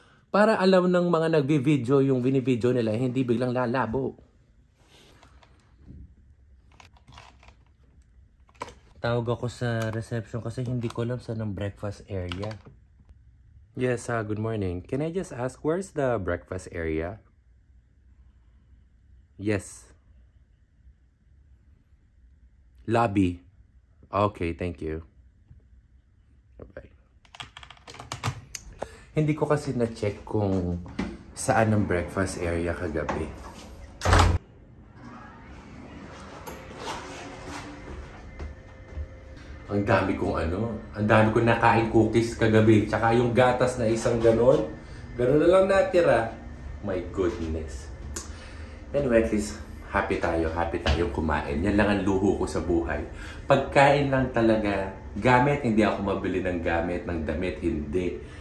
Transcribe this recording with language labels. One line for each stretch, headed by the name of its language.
Filipino: Para alam ng mga nagbi-video yung bini-video nila, hindi biglang lalabo. Tawag ako sa reception kasi hindi ko alam saan ang breakfast area.
English: Yes, good morning. Can I just ask, where's the breakfast area? Yes. Lobby. Okay, thank you. Bye-bye.
Filipino: Hindi ko kasi na-check kung saan ang breakfast area kagabi. Ang dami kong nakain cookies kagabi. Tsaka yung gatas na isang ganon. Ganon na lang natira.
English: My goodness.
Filipino: Anyway, at least happy tayo kumain. Yan lang ang luho ko sa buhay. Pagkain lang talaga. Gamit, hindi ako mabili ng gamit, ng damit, hindi.